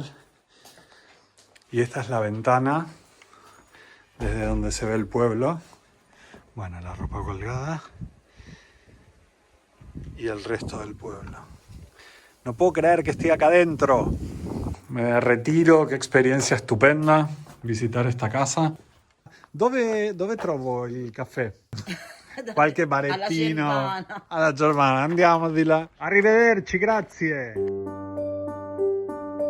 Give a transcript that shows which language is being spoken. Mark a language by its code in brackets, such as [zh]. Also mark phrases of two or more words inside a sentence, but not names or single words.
[es] Y esta es la ventana desde donde se ve el pueblo. Bueno, la ropa colgada y el resto del pueblo. No puedo creer que estoy acá adentro. Me retiro, qué experiencia stupenda visitar esta casa. [it] Dove trovo il caffè? Qualche barettino alla Germana. Andiamo di là. Arrivederci, grazie.